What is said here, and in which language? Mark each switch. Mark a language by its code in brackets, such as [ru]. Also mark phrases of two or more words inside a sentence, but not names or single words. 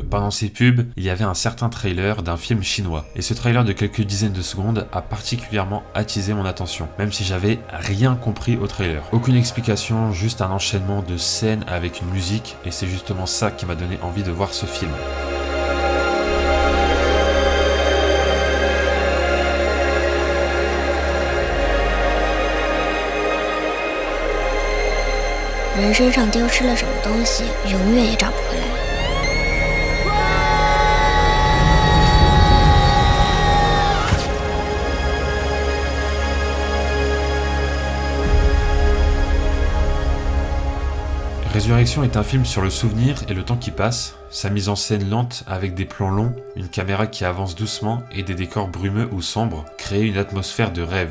[fr] Pendant ces pubs, il y avait un certain trailer d'un film chinois. Et ce trailer de quelques dizaines de secondes a particulièrement attisé mon attention, même si j'avais rien compris au trailer. Aucune explication, juste un enchaînement de scènes avec une musique, et c'est justement ça qui m'a donné envie de voir ce film. [zh] 人身上丢失了什么东西，永远也找不回来。 [fr] Résurrection est un film sur le souvenir et le temps qui passe, sa mise en scène lente avec des plans longs, une caméra qui avance doucement et des décors brumeux ou sombres créent une atmosphère de rêve.